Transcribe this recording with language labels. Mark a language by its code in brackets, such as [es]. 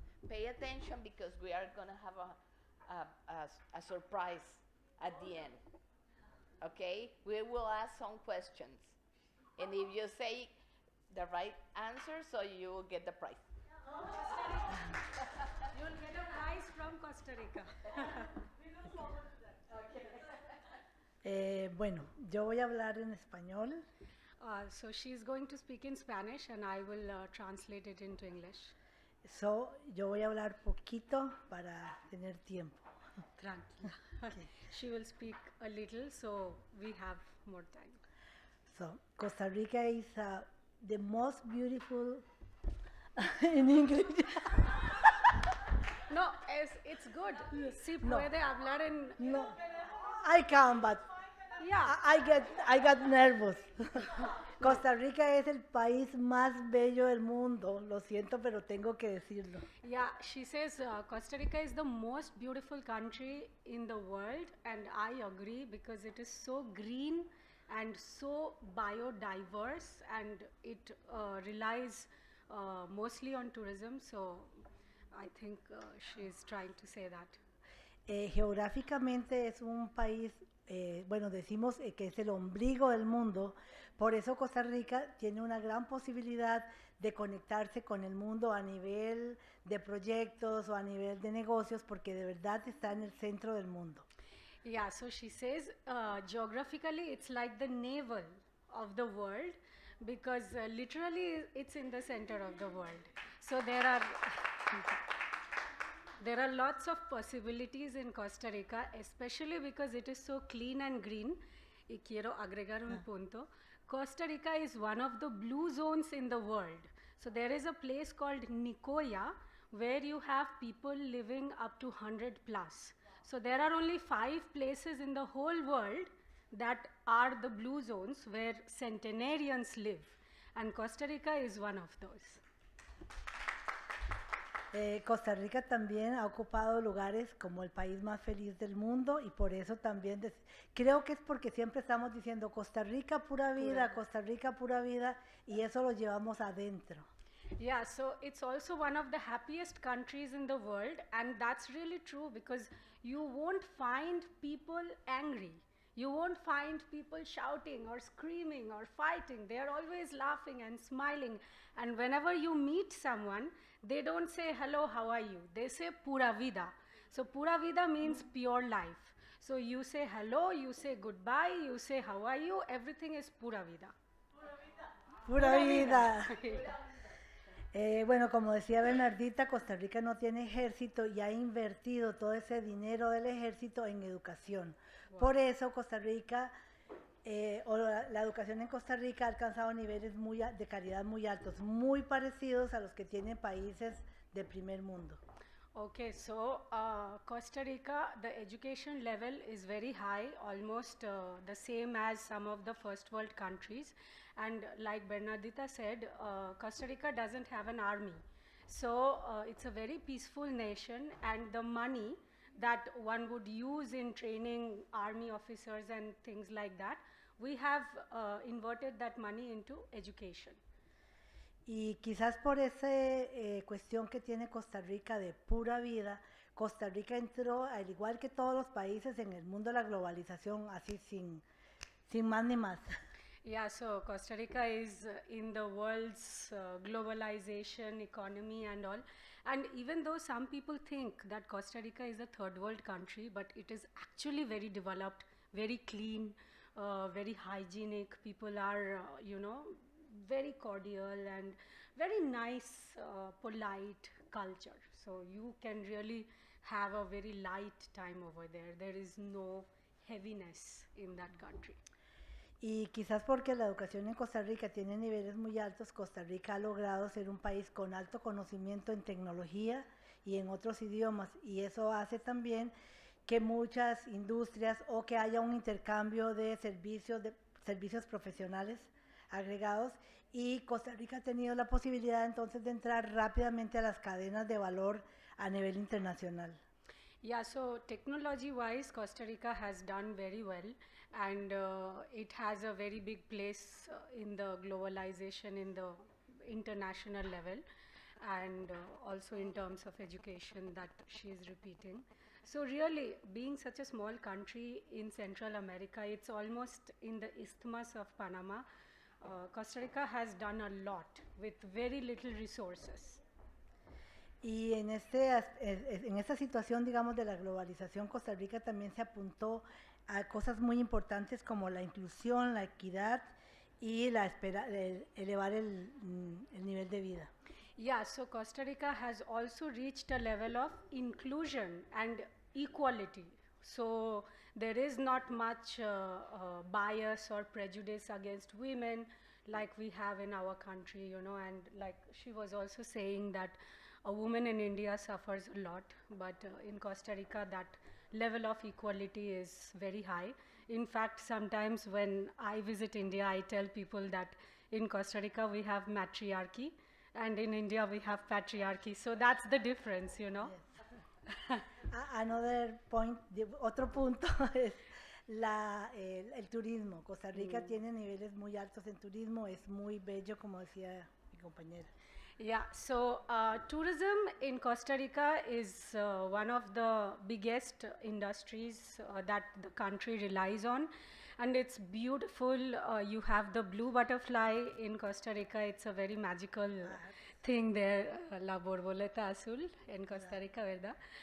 [en] Pay attention because we are going to have a surprise at the end. Okay? We will ask some questions. And if you say the right answer, so you will get the prize. You'll get a prize from Costa Rica. [es] Bueno, yo voy a hablar en español. [en] So she's going to speak in Spanish and I will translate it into English. [es] So, yo voy a hablar poquito para tener tiempo. Tranquila. [en] She will speak a little, so we have more time. So, Costa Rica is the most beautiful in English. No, it's good. [es] Sí [en] No. [es] puede hablar en... [en] No, I can, but Yeah. I got nervous. [es] Costa Rica es el país más bello del mundo. Lo siento, pero tengo que decirlo. [en] Yeah, she says Costa Rica is the most beautiful country in the world, and I agree because it is so green and so biodiverse, and it relies mostly on tourism. So I think she's trying to say that. [es] Geográficamente es un país, bueno, decimos que es el ombligo del mundo, por eso Costa Rica tiene una gran posibilidad de conectarse con el mundo a nivel de proyectos o a nivel de negocios, porque de verdad está en el centro del mundo. [en] Yeah, so she says geographically it's like the navel of the world because literally it's in the center of the world. So there are lots of possibilities in Costa Rica, especially because it is so clean and green. [es] Y quiero agregar un punto. [en] Costa Rica is one of the blue zones in the world. So there is a place called Nicoya where you have people living up to 100 plus. So there are only 5 places in the whole world that are the blue zones where centenarians live. And Costa Rica is one of those. [es] Costa Rica también ha ocupado lugares como el país más feliz del mundo y por eso también creo que es porque siempre estamos diciendo Costa Rica pura vida, Costa Rica pura vida y eso lo llevamos adentro. [en] Yeah, so it's also one of the happiest countries in the world, and that's really true because you won't find people angry. You won't find people shouting or screaming or fighting. They are always laughing and smiling. And whenever you meet someone, they don't say, hello, how are you? They say, pura vida. So, pura vida means pure life. So, you say hello, you say goodbye, you say, how are you? Everything is pura vida. Pura vida. [es] Bueno, como decía Bernardita, Costa Rica no tiene ejército y ha invertido todo ese dinero del ejército en educación. [en] Wow. [es] Por eso Costa Rica, la educación en Costa Rica ha alcanzado niveles de calidad muy altos, muy parecidos a los que tienen países de primer mundo. [en] Okay, so Costa Rica, the education level is very high, almost the same as some of the first world countries. And like Bernardita said, Costa Rica doesn't have an army. So it's a very peaceful nation, and the money that one would use in training army officers and things like that, we have inverted that money into education. [es] Y quizás por esa cuestión que tiene Costa Rica de pura vida, Costa Rica entró, al igual que todos los países, en el mundo de la globalización, así sin más ni más. [en] Yeah, so Costa Rica is in the world's globalization economy and all. And even though some people think that Costa Rica is a third world country, but it is actually very developed, very clean, very hygienic. People are, very cordial and very nice, polite culture. So you can really have a very light time over there. There is no heaviness in that country. [es] Y quizás porque la educación en Costa Rica tiene niveles muy altos, Costa Rica ha logrado ser un país con alto conocimiento en tecnología y en otros idiomas, y eso hace también que muchas industrias o que haya un intercambio de servicios profesionales agregados, y Costa Rica ha tenido la posibilidad entonces de entrar rápidamente a las cadenas de valor a nivel internacional. [en] Yeah, so technology-wise, Costa Rica has done very well, and it has a very big place in the globalization in the international level, and also in terms of education that she is repeating. So really, being such a small country in Central America, it's almost in the Isthmus of Panama. Costa Rica has done a lot with very little resources. Y en esta situación, digamos, de la globalización, Costa Rica también se apuntó a cosas muy importantes como la inclusión, la equidad y elevar el nivel de vida. Yeah, so Costa Rica has also reached a level of inclusion and equality. So there is not much bias or prejudice against women like we have in our country, and like she was also saying that a woman in India suffers a lot, but in Costa Rica that level of equality is very high. In fact, sometimes when I visit India, I tell people that in Costa Rica we have matriarchy, and in India we have patriarchy. So that's the difference, Yes. Another point, [es] otro punto es el turismo. Costa Rica tiene niveles muy altos en turismo, es muy bello, como decía mi compañera. [en] Yeah, so tourism in Costa Rica is one of the biggest industries that the country relies on, and it's beautiful. You have the blue butterfly in Costa Rica. It's a very magical thing there, [es] la borboleta azul [en] in Costa Rica, [es] ¿verdad?